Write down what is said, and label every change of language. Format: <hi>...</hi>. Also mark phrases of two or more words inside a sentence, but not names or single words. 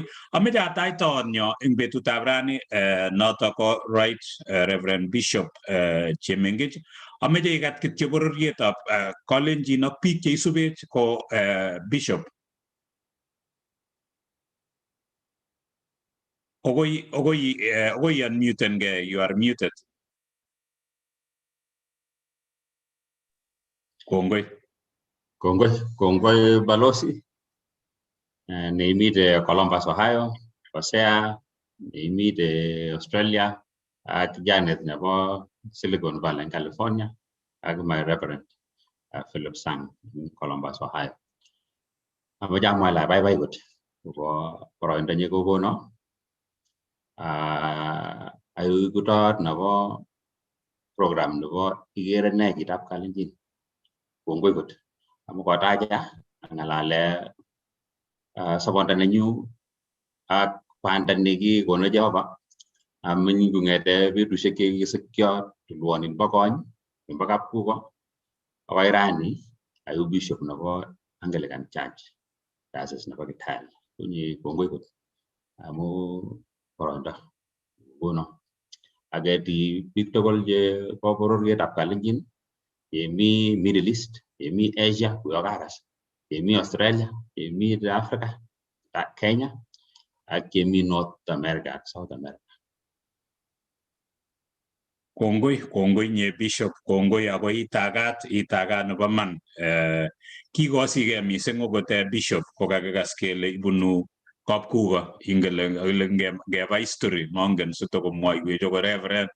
<kln>Ameche atach toonyo eng betutab rani notok ko Right Reverend Bishop Chemengich. Ameche ikat kityo bororietab Kalenjin ak biik cheisubech ko Bishop. Okoi unmuten gei,</kln> <en>you are muted.</en> <kln>Kongoi balozi neimite Columbus, Ohio, Hosea neimite Australia ak Janet nebo Silicon Valley</kln> <en>in California</en> <kln>ak my Reverend Philip Sang</kln> <en>in Columbus, Ohio.</en> <kln>Amache amwa ale baibai kot ko boroindo nye kokono ayu kutot nebo program nebo Igeere ne Chitab Kalenjin. Kongoi kot amu kotacha ng'alale sobondo nenyu ak banda nekikono Jehova amin kong'ete betusiek chekikisikyo tulwonin bo kony nebo kapkuko akoi rani ayu bishop nebo Anglican Church diocese nebo Kitale. Kongoi kot amu boroindo kono aketi biik tugul che bo bororietab Kalenjin yemi Middle East, yemi Asia, kuyokakas, yemi Australia, yemi Africa, Kenya, ak yemi North America ak South America. Kongoi nye Bishop, kongoi ako itagat nebo man. Kikosigei mising okot Bishop kokakikas kele ibunu kapkuko ingele ngeba history mongen sitokomwoiwech okot Reverend</kln>